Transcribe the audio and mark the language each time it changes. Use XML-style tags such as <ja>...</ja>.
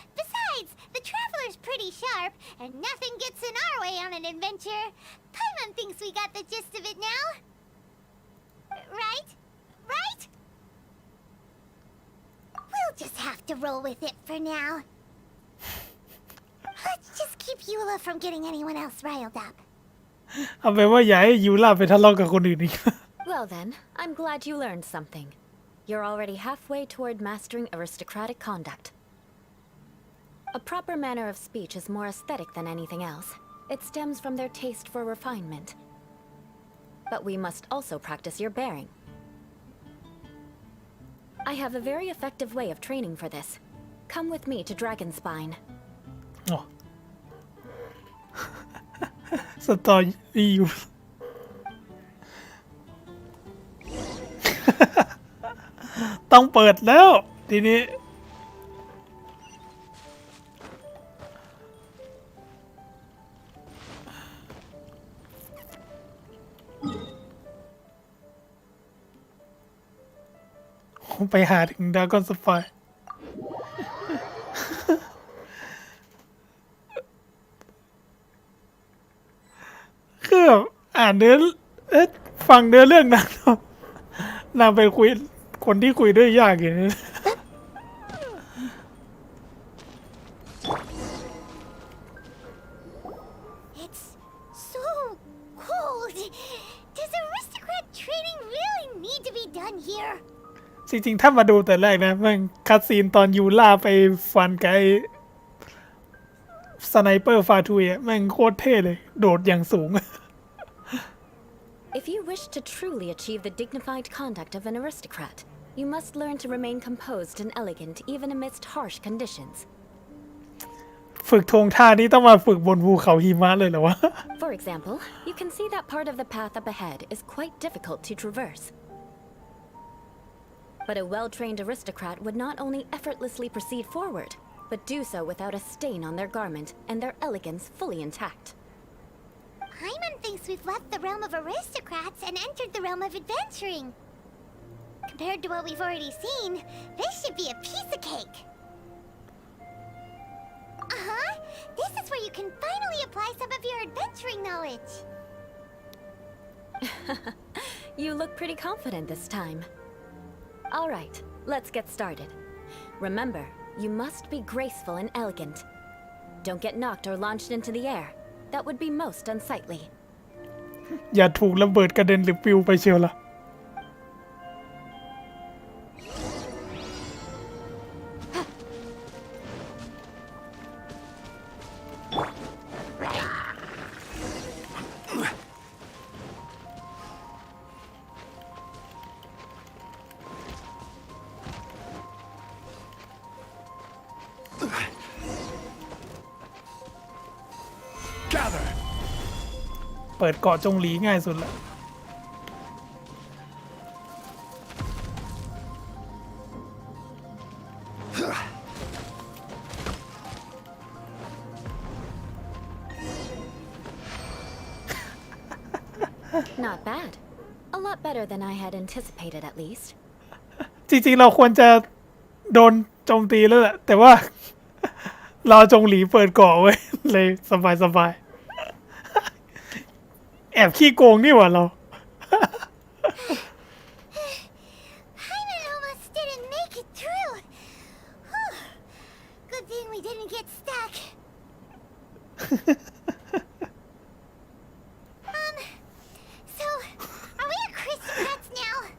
<en>Besides, the Traveler's pretty sharp, and nothing gets in our way on an adventure. Paimon thinks we got the gist of it now. Right? Right? We'll just have to roll with it for now. Let's just keep Eula from getting anyone else riled up.</en> <th>เอาเป็นว่าอย่าให้ยูล่าไปทะเลาะกับคนอื่นอีก</th> <en>Well then, I'm glad you learned something. You're already halfway toward mastering aristocratic conduct. A proper manner of speech is more aesthetic than anything else. It stems from their taste for refinement. But we must also practice your bearing. I have a very effective way of training for this. Come with me to Dragonspine.</en> <th>อ๋อ สตอรี่อยู่ ต้องเปิดแล้วทีนี้ ไปหาถึงดากอนสปายคือแบบอ่านเนื้อฟังเนื้อเรื่องนางนางไปคุยคนที่คุยด้วยยากอย่างนี้</th> <en>It's so cold. Does aristocrat training really need to be done here?</en> <th>จริงๆถ้ามาดูแต่แรกนะมันคัดซีนตอนยูล่าไปฟันไกสไนเปอร์ฟาทุยแม่งโคตรเท่เลยโดดอย่างสูง</th> <en>If you wish to truly achieve the dignified conduct of an aristocrat, you must learn to remain composed and elegant even amidst harsh conditions.</en> <th>ฝึกทวงท่านี้ต้องมาฝึกบนภูเขาหิมะเลยเหรอวะ</th> <en>For example, you can see that part of the path up ahead is quite difficult to traverse. But a well-trained aristocrat would not only effortlessly proceed forward, but do so without a stain on their garment and their elegance fully intact. Paimon thinks we've left the realm of aristocrats and entered the realm of adventuring. Compared to what we've already seen, this should be a piece of cake. Uh-huh. This is where you can finally apply some of your adventuring knowledge. You look pretty confident this time. All right, let's get started. Remember, you must be graceful and elegant. Don't get knocked or launched into the air. That would be most unsightly.</en> <th>อย่าถูกระเบิดกระเด็นหรือปลิวไปเชียวล่ะ Huh. เปิดเกาะจงหลีง่ายสุดละ</th> <en>Not bad. A lot better than I had anticipated, at least.</en> <th>จริงๆเราควรจะโดนโจมตีแล้วแหละแต่ว่า เราจงหลีเปิดเกาะไว้ เลยสบายแอบขี้โกงนี่หว่าเรา</th> <en>Paimon almost didn't make it through. Whew. Good thing we didn't get stuck. So, are we aristocrats now?</en>